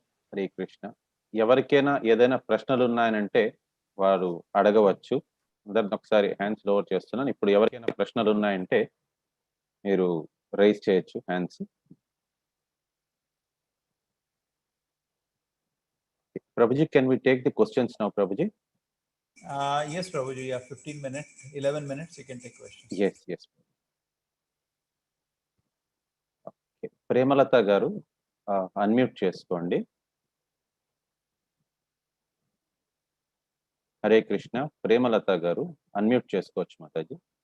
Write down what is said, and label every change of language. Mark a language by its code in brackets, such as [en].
[te] హరే కృష్ణ. ఎవరికైనా ఏదైనా ప్రశ్నలు ఉన్నాయనంటే వారు అడగవచ్చు. అందరిని ఒకసారి హ్యాండ్స్ లోవర్ చేస్తున్నాను. ఇప్పుడు ఎవరికైనా ప్రశ్నలు ఉన్నాయంటే మీరు రైజ్ చేయొచ్చు hands. [en] Prabhuji, can we take the questions now, Prabhuji? Yes, Prabhuji, you have 15 minutes, 11 minutes, you can take questions. Yes. Okay. [te] Premalata garu, unmute చేసుకోండి. హరే కృష్ణ. ప్రేమలత గారు అన్మ్యూట్ చేసుకోవచ్చు మాతాజీ.